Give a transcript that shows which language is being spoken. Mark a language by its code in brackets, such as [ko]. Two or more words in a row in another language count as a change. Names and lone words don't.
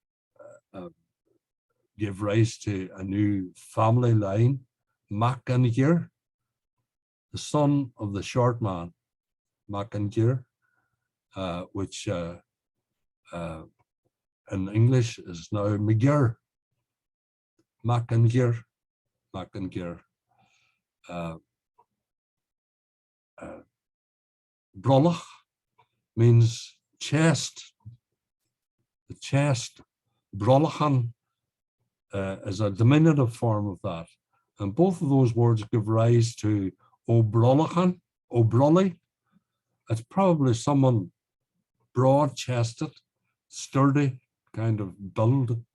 [en] gave rise to a new family line, Ainmneacha, the son of the short man, Ainmneacha, which in English is now McGir. Ainmneacha. Brolach means chest. The chest. Brolachan is a diminutive form of that. And both of those words give rise to O'Brolachan, O'Brolly. It's probably someone broad-chested, sturdy kind of build.